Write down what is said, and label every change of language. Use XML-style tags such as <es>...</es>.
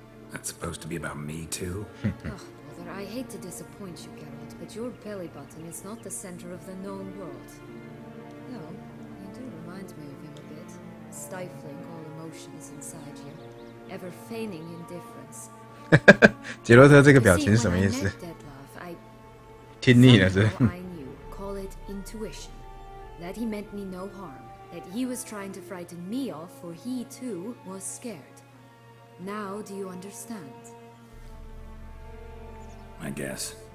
<en>That's supposed to be about me too? Brother, I hate to disappoint you, Geralt, but your belly button is not the center of the known world. No, you do remind me of him a bit. Stifling all emotions inside you. Ever feigning indifference.</en> <zh>杰洛特这个表情是什么意思？听腻了是？</zh> <en>I knew, call it intuition, that he meant me no harm, that he was trying to frighten me off, for he too was scared. Now do you understand? I guess.</en>